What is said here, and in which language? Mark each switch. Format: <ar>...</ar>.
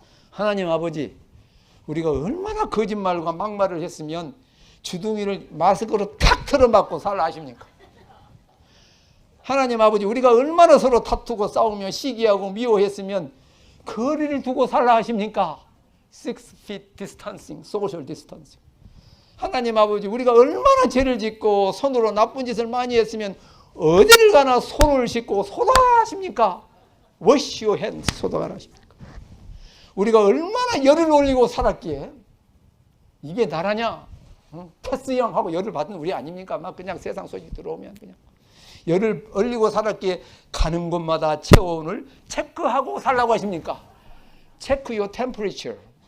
<ko>하나님 아버지, 우리가 얼마나 거짓말과 막말을 했으면 주둥이를 마스크로 탁 틀어막고 살라 하십니까? 하나님 아버지, 우리가 얼마나 서로 다투고 싸우며 시기하고 미워했으면 거리를 두고 살라 하십니까?</ko> <en>6 feet distancing, social distancing.</en> <ko>하나님 아버지, 우리가 얼마나 죄를 짓고 손으로 나쁜 짓을 많이 했으면 어디를 가나 손을 씻고 소독하라 하십니까?</ko> <en>Wash your hands,</en> <ko>소독하라 하십니까? 우리가 얼마나 열을 올리고 살았기에 이게 나라냐? 패스형하고 열을 받는 우리 아닙니까? 막 그냥 세상 소식 들어오면 그냥 열을 올리고 살았기에 가는 곳마다 체온을 체크하고 살라고 하십니까?</ko> <en>Check your temperature.</en>